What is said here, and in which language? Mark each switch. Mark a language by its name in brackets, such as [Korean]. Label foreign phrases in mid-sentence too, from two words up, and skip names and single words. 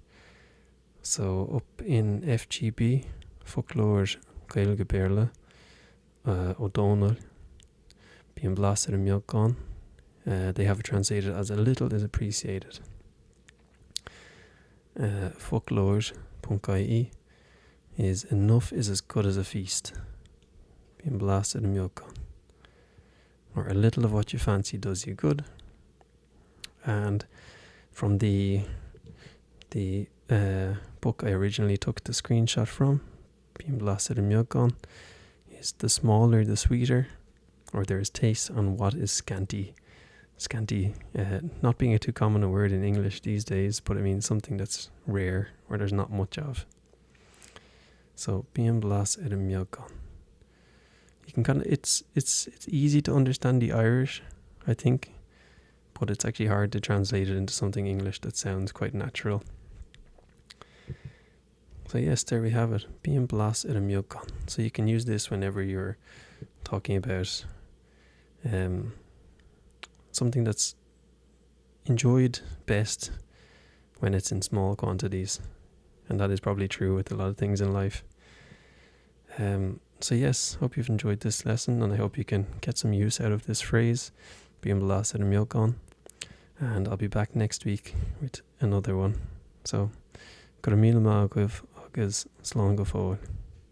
[English] So up in FGB, folklore [Irish] Gaeilge Béarla, [English] O'Donnell, [Irish] bíonn blas miogán, [English] they have it translated as a little is appreciated. Folklore.ie is enough is as good as a feast. [Irish] Bíonn blas miogán. [English] Or a little of what you fancy does you good. And from the book I originally took the screenshot from, [Irish] bíonn blas miogán, [English] is the smaller the sweeter, or there is taste on what is scanty. Scanty, not being a too common a word in English these days, but it means something that's rare or there's not much of. So [Irish] bíonn blas miogán. [English] You can kind of it's easy to understand the Irish, I think, but it's actually hard to translate it into something English that sounds quite natural. So yes, there we have it. [Irish] Bíonn blas miogán. [English] So you can use this whenever you're talking about something that's enjoyed best when it's in small quantities, and that is probably true with a lot of things in life. So yes, hope you've enjoyed this lesson, and I hope you can get some use out of this phrase, [Irish] bíonn blas miogán, [English] and I'll be back next week with another one. So, [Irish] go míle maith agus slán go fóill.